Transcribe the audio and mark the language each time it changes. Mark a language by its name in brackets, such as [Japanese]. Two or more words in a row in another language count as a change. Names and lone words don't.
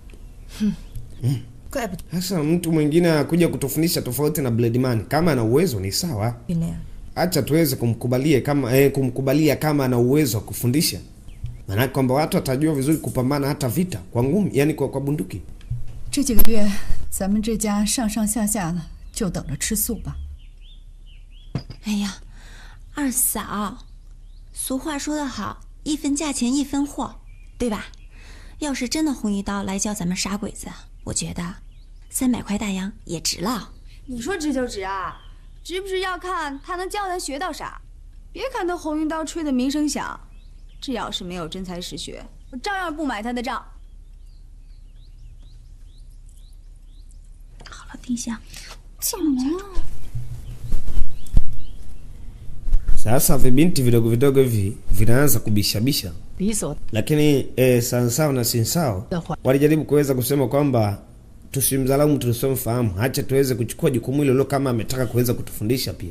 [Swahili] Sasa mtu mwingine anakuja kutufundisha tofauti na Blade Man. Kama ana uwezo ni sawa. Acha tuweze kumkubalia kama ana uwezo wa kufundisha. Maana kwamba watu watajua vizuri kupambana hata vita kwa ngumi, yani kwa bunduki. [Chinese] 这几个月咱们这家上上下下的就等着吃素吧。哎呀，二嫂，俗话说得好，一分价钱一分货，对吧？要是真的红一刀来教咱们杀鬼子，我觉得300块大洋也值了。你说值就值啊，值不值要看他能教咱学到啥。别看他红一刀吹的名声响，这要是没有真才实学，我照样不买他的账。好了，丁香，怎么了？ [Swahili] Sasa vibinti vidogo vidogo hivi vinaanza kubishabisha. Lakini sansao na sinsao walijaribu kuweza kusema kwamba tusimdharau mtu tusomfahamu, acha tuweze kuchukua jukumu hilo kama ametaka kuweza kutufundisha pia.